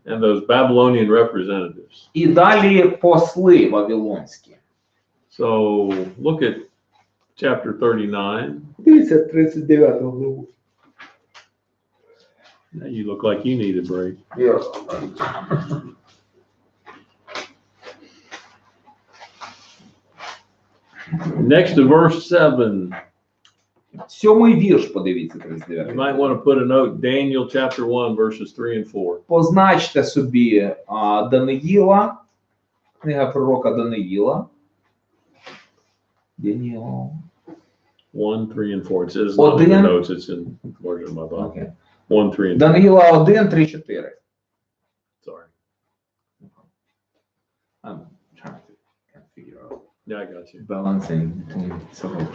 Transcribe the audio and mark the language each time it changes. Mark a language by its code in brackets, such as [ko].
[en] And those Babylonian representatives. [uk] І далі посли вавилонські. [en] So look at chapter 39. [uk] Дивіться 39 главу. [en] Now you look like you need a break. Next to verse 7. [uk] 7 вірш, подивіться, [en] You 39. might want to put a note, Daniel chapter 1, verses 3 and 4. [uk] Позначте собі Даниїла, книга пророка Даниїла. Даниїл. [en] 1, 3, and 4. It says not in the notes, it's in the margin of my Bible. Okay. 1, 3, and 4. [uk] Даниїла 1, 3, 4. [en] Sorry. I'm trying to figure out Yeah, I got you. balancing between several